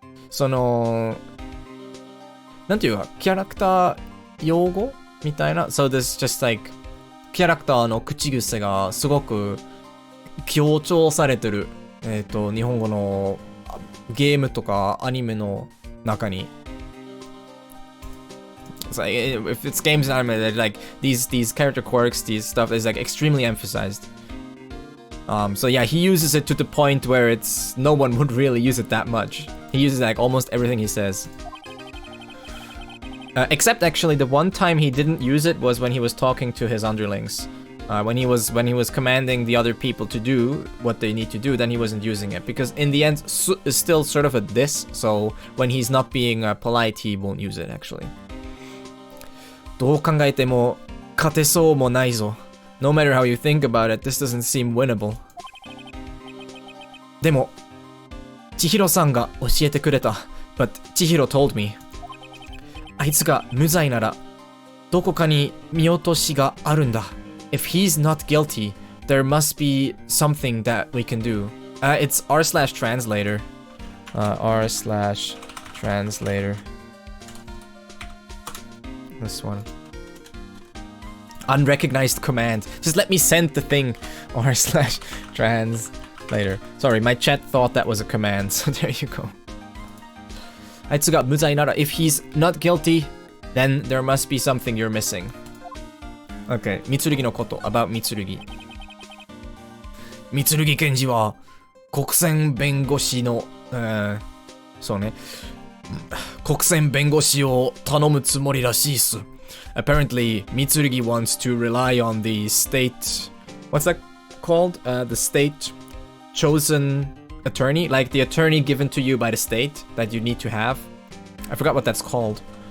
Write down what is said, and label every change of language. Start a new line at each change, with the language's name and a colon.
Japanese: そのなんていうかキャラクター用語みたいな。
English: So there's just like
Japanese: キャラクターの口癖がすごく強調されてる。日本語のゲームとかアニメの中に。
English: It's like, if it's games and anime, that like these character quirks, these stuff is like extremely emphasized. So yeah, he uses it to the point where it's no one would really use it that much. He uses like almost everything he says. Except actually the one time he didn't use it was when he was talking to his underlings. When he was commanding the other people to do what they need to do, then he wasn't using it, because in the end is still sort of a diss. So when he's not being polite, he won't use it actually.
Japanese: どう考えても勝てそうもないぞ。
English: No matter how you think about it, this doesn't seem winnable.
Japanese: でも、千尋さんが教えてくれた。
English: But 千尋 told me.
Japanese: あいつが無罪なら、どこかに見落としがあるんだ。
English: If he's not guilty, there must be something that we can do. It's r/translator. r/translator. This one. Unrecognized command. Just let me send the thing. r/translator. Sorry, my chat thought that was a command, so there you go.
Japanese: あいつが無罪なら、
English: if he's not guilty, then there must be something you're missing.
Japanese: Okay, 三剣のこと about 三剣。三剣検事は国選弁護士の、そうね。国選弁護士を頼むつもりらしいっす。
English: Apparently, Mitsurugi wants to rely on the state... What's that called? The state chosen attorney? Like the attorney given to you by the state that you need to have. I forgot what that's called.